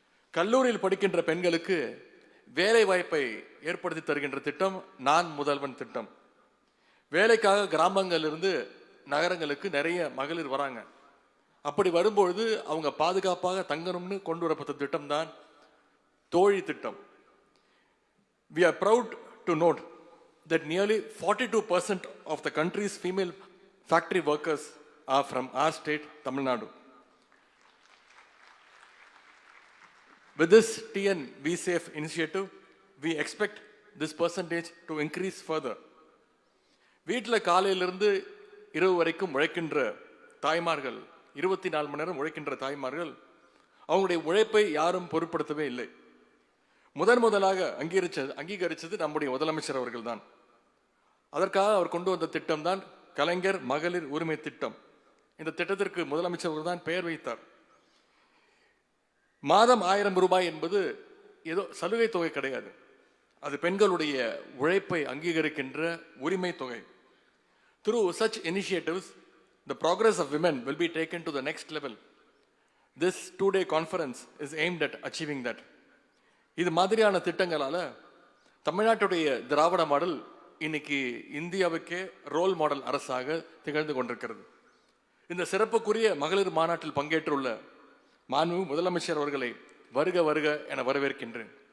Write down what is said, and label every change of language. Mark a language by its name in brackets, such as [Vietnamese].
[Tamil] கல்லூரியில் படிக்கின்ற பெண்களுக்கு வேலை வாய்ப்பை ஏற்படுத்தி தருகின்ற திட்டம் நான் முதல்வன் திட்டம். வேலைக்காக கிராமங்களிலிருந்து நகரங்களுக்கு நிறைய மகளிர் வராங்க. அப்படி வரும்பொழுது அவங்க பாதுகாப்பாக தங்கணும்னு கொண்டு வரப்பட்ட திட்டம் தான் தோழி திட்டம். [English] We are proud to note that nearly 42% of the country's female factory workers are from our state, Tamil Nadu. With this TN VSafe initiative, we expect this percentage to increase further. [Tamil] வீட்டில் காலையிலிருந்து இரவு வரைக்கும் உழைக்கின்ற தாய்மார்கள், 24 மணி நேரம் உழைக்கின்ற தாய்மார்கள், அவங்களுடைய உழைப்பை யாரும் பொருட்படுத்தவே இல்லை. முதலாக அங்கீகரித்தது நம்முடைய முதலமைச்சர் அவர்கள் தான். அதற்காக அவர் கொண்டு வந்த திட்டம் தான் கலைஞர் மகளிர் உரிமை திட்டம். இந்த திட்டத்திற்கு முதலமைச்சர் அவர்கள் தான் பெயர் வைத்தார். மாதம் 1000 ரூபாய் என்பது ஏதோ சலுகை தொகை கிடையாது. அது பெண்களுடைய உழைப்பை அங்கீகரிக்கின்ற உரிமை தொகை. [English] Through such initiatives, the progress of women will be taken to the next level. This 2-day conference is aimed at achieving that. [Tamil] இது மாதிரியான திட்டங்களால தமிழ்நாட்டுடைய திராவிட மாடல் இன்னைக்கு இந்தியாவுக்கே ரோல் மாடல் அரசாக திகழ்ந்து கொண்டிருக்கிறது. இந்த சிறப்புக்குரிய மகளிர் மாநாட்டில் பங்கேற்றுள்ள மாண்புமிகு முதலமைச்சர் அவர்களை வருக வருக என வரவேற்கின்றேன்.